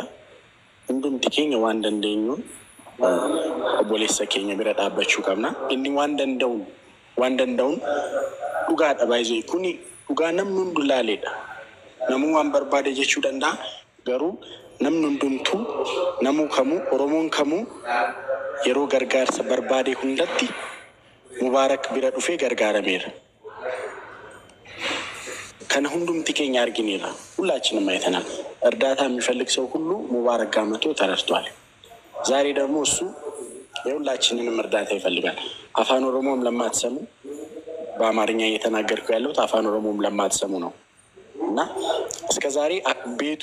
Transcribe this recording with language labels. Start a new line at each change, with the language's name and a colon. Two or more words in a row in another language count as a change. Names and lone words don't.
Oromo: hundumti keenya waan dandeenyuun obboleessa keenya bira dhaabbachuu qabna inni waan danda'uun dhugaadha baay'ee kuni dhugaa namni hundu laaleedha namuu waan barbaade jechuu danda'a garuu namni hundumtuu namuu kamuu oromoon kamuu yeroo gargaarsa barbaade hundatti mubaarak bira dhufee gargaarameera kana hundumti keenya argineera
Amharic: ሁላችንም አይተናል እርዳታ የሚፈልግ ሰው ሁሉ ሙባረክ ጋመቶ ተረድቷል ዛሬ ደግሞ እሱ የሁላችንንም እርዳታ ይፈልጋል አፋን ኦሮሞም ለማትሰሙ በአማርኛ እየተናገርኩ ያለው አፋን ኦሮሞም ለማትሰሙ ነው እና እስከ ዛሬ ቤቱ